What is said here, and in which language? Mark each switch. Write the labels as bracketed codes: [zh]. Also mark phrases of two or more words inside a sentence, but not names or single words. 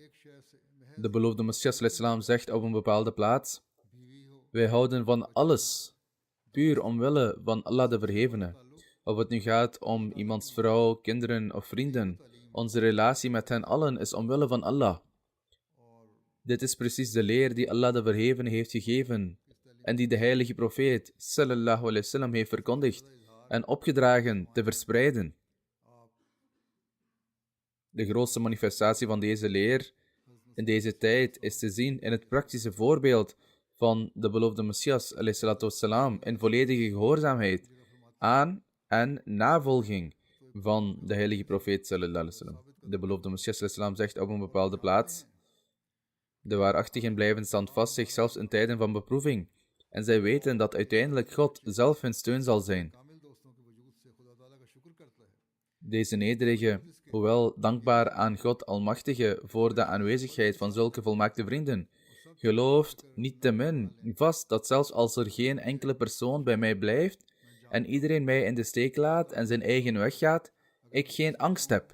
[nl] De beloofde Messias ﷺ zegt op een bepaalde plaats: wij houden van alles, puur omwille van Allah, de Verhevene. Of het nu gaat om iemands vrouw, kinderen of vrienden, onze relatie met hen allen is omwille van Allah. Dit is precies de leer die Allah de Verhevene heeft gegeven en die de heilige profeet [ar] صلى الله عليه وسلم [nl] heeft verkondigd en opgedragen te verspreiden. De grootste manifestatie van deze leer in deze tijd is te zien in het praktische voorbeeld van de beloofde Messias [ar] عليه الصلاة والسلام [nl] in volledige gehoorzaamheid aan en navolging van de heilige profeet [ar] صلى الله عليه وسلم. [nl] De beloofde Messias [ar] صلى الله عليه وسلم [nl] zegt op een bepaalde plaats: de waarachtigen blijven standvastig zelfs in tijden van beproeving. En zij weten dat uiteindelijk God zelf hun steun zal zijn. Deze nederige, hoewel dankbaar aan God Almachtige voor de aanwezigheid van zulke volmaakte vrienden, gelooft niettemin vast dat zelfs als er geen enkele persoon bij mij blijft en iedereen mij in de steek laat en zijn eigen weg gaat, ik geen angst heb.